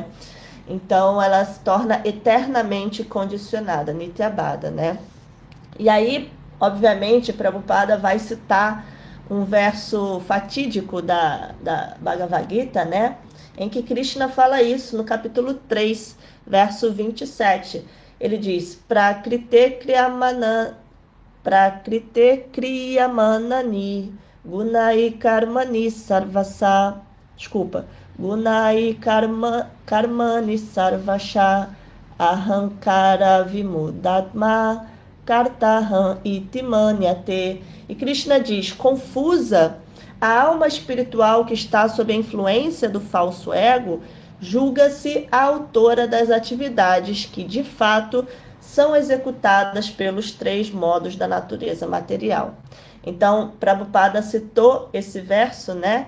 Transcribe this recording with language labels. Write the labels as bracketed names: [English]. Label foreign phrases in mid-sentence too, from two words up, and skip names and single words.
[Portuguese] Então, ela se torna eternamente condicionada, Nityabada, né? E aí, obviamente, Prabhupada vai citar um verso fatídico da Bhagavad Gita, né? Em que Krishna fala isso no capítulo 3, verso 27. Ele diz, [Sanskrit] Prakrite kriyamanani gunai karmani sarvasa. Desculpa. Gunai karmani sarvasha ahankara vimudatma kartaham itimanyate. [Portuguese] E Krishna diz, confusa, a alma espiritual que está sob a influência do falso ego julga-se a autora das atividades que, de fato, são executadas pelos três modos da natureza material. Então, Prabhupada citou esse verso, né?